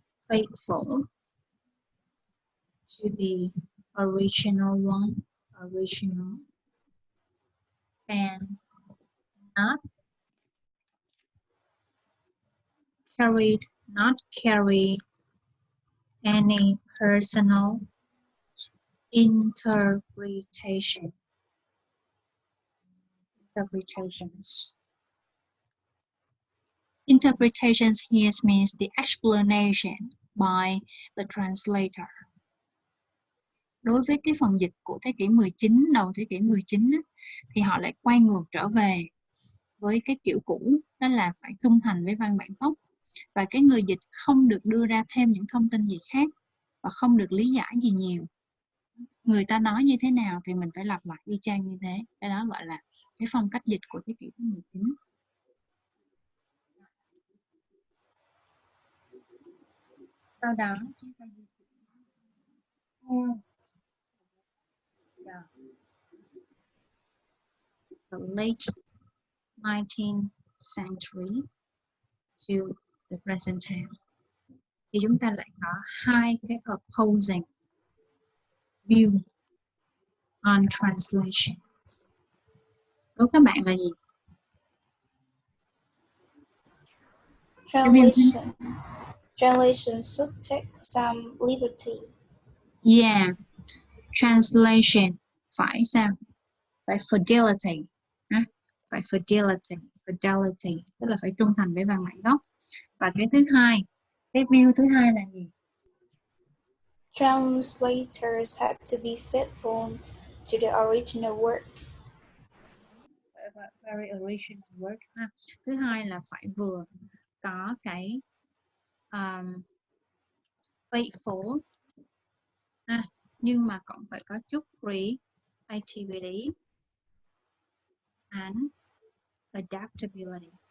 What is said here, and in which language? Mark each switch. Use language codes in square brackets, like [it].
[en] faithful to the original one, and not carry any personal interpretations. Interpretations here means the explanation by the translator. [vi] Đối với cái phần dịch của thế kỷ 19, đầu thế kỷ 19 á, thì họ lại quay ngược trở về với cái kiểu cũ, đó là phải trung thành với văn bản gốc, và cái người dịch không được đưa ra thêm những thông tin gì khác và không được lý giải gì nhiều. Người ta nói như thế nào thì mình phải lặp lại y chang như thế. Cái đó gọi là cái phong cách dịch của thế kỷ thứ 19. Sau đó chúng ta di chuyển theo [en] the late 19th century to the present time. [vi] Thì chúng ta lại có hai cái [en] opposing view on translation. [vi] Đối với các bạn là gì? [en] Translation should take some liberty. [vi] Yeah, translation phải sao? Phải fidelity, phải fidelity, tức là phải trung thành với văn bản gốc. Và cái thứ hai, cái view thứ hai là gì? [en] Translators have to be faithful to the original work. Very original work. [vi] Thứ hai là phải vừa có cái faithful, nhưng mà cũng phải có chút [en] creativity and adaptability.